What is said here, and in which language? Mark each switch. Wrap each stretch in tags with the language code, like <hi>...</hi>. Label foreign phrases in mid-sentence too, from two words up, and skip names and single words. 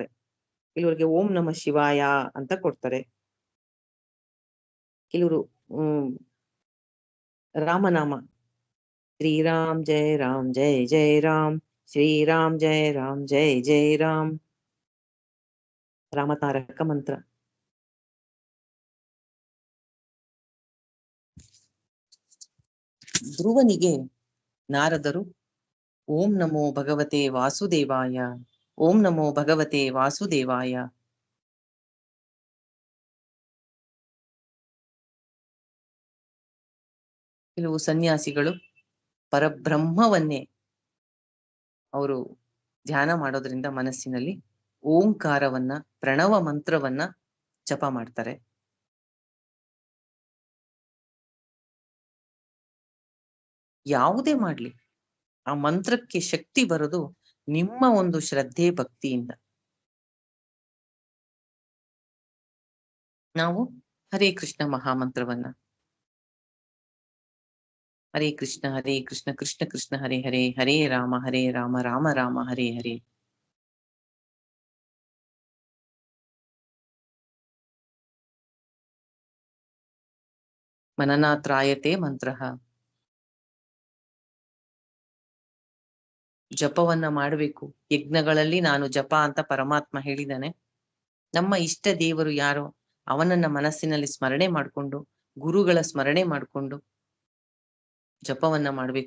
<kn>ಕೆಲವರಿಗೆ</kn> <sa>ಓಂ ನಮಃ ಶಿವಾಯ</sa> <kn>ಅಂತ ಕೊಡ್ತಾರೆ, ಕೆಲವರು ರಾಮನಾಮ,</kn> <sa>ಶ್ರೀರಾಮ್ ಜಯ ರಾಮ್ ಜಯ ಜಯ ರಾಮ್, ಶ್ರೀರಾಮ್ ಜಯ ರಾಮ್ ಜಯ ಜಯ ರಾಮ್,</sa> <kn>ರಾಮತಾರಕ ಮಂತ್ರ. ಧ್ರುವನಿಗೆ ನಾರದರು</kn> <sa>ಓಂ ನಮೋ ಭಗವತೆ ವಾಸುದೇವಾಯ. ಓಂ ನಮೋ ಭಗವತೆ ವಾಸುದೇವಾಯ.</sa> <kn>ಕೆಲವು ಸನ್ಯಾಸಿಗಳು ಪರಬ್ರಹ್ಮವನ್ನೇ ಅವರು ಧ್ಯಾನ ಮಾಡೋದ್ರಿಂದ ಮನಸ್ಸಿನಲ್ಲಿ ಓಂಕಾರವನ್ನ, ಪ್ರಣವ ಮಂತ್ರವನ್ನ ಜಪ ಮಾಡ್ತಾರೆ. ಯಾವುದೇ ಮಾಡ್ಲಿ, ಆ ಮಂತ್ರಕ್ಕೆ ಶಕ್ತಿ ಬರೋದು ನಿಮ್ಮ ಒಂದು ಶ್ರದ್ಧೆ ಭಕ್ತಿಯಿಂದ. ನಾವು ಹರೇ ಕೃಷ್ಣ ಮಹಾಮಂತ್ರವನ್ನ,</kn> <sa>ಹರೇ ಕೃಷ್ಣ ಕೃಷ್ಣ ಕೃಷ್ಣ ಹರೇ ಹರೇ, ಹರೇ ರಾಮ ರಾಮ ರಾಮ ಹರೇ ಹರೇ. ಮನನಾತ್ರಾಯತೆ ಮಂತ್ರ.</sa> <kn>ಜಪವನ್ನ ಮಾಡಬೇಕು. ಯಜ್ಞಗಳಲ್ಲಿ ನಾನು ಜಪ ಅಂತ ಪರಮಾತ್ಮ ಹೇಳಿದಾನೆ. ನಮ್ಮ ಇಷ್ಟ ದೇವರು ಯಾರೋ ಅವನನ್ನ ಮನಸ್ಸಿನಲ್ಲಿ ಸ್ಮರಣೆ ಮಾಡಿಕೊಂಡು, ಗುರುಗಳ ಸ್ಮರಣೆ ಮಾಡಿಕೊಂಡು ಜಪವನ್ನ ಮಾಡಬೇಕು.</kn>